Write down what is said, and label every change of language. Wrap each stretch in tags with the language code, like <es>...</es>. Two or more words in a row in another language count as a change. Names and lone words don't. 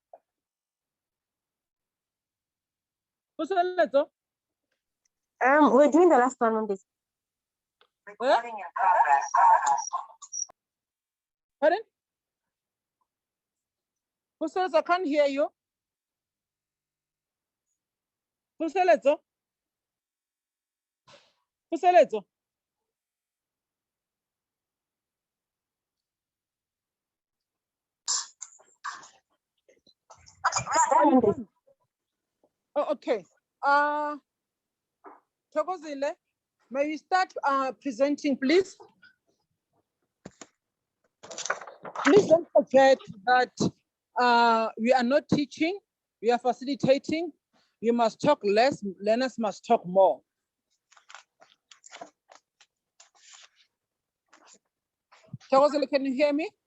<en>Puselezo? We're doing the last one on this. Recording in progress. Pardon? Puselezo, I can't hear you. Puseletso. Puseletso. Oh, okay. Thokozile, may we start presenting, please? Please don't forget that we are not teaching, we are facilitating. You must talk less, learners must talk more. Thokozile, can you hear me?</en>